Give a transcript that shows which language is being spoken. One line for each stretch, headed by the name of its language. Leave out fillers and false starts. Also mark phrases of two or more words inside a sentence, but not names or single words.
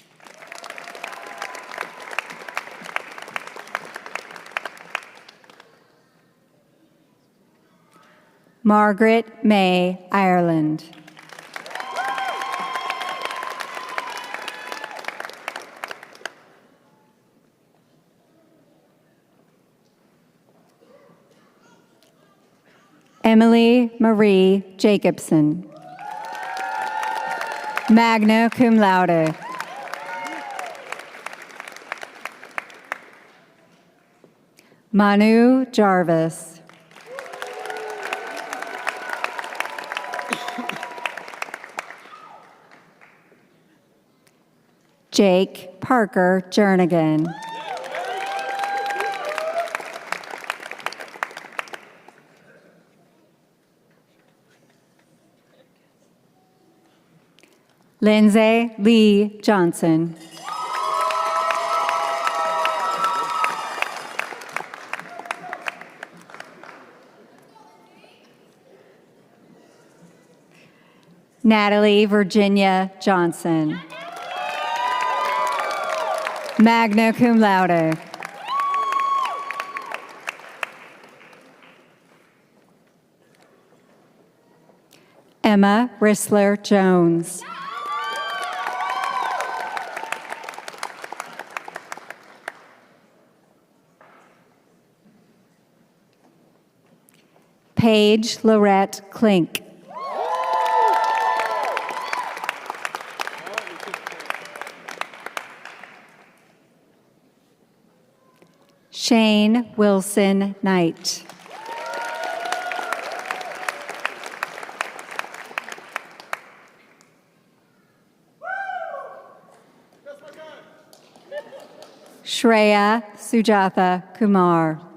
English: Margaret May Ireland. Emily Marie Jacobson.
Latin: Magna cum laude.
English: Manu Jarvis. Jake Parker Jernigan. Lindsay Lee Johnson. Natalie Virginia Johnson.
Latin: Magna cum laude.
English: Emma Rissler Jones. Paige Lorette Klink. Shane Wilson Knight. Shreya Sujatha Kumar.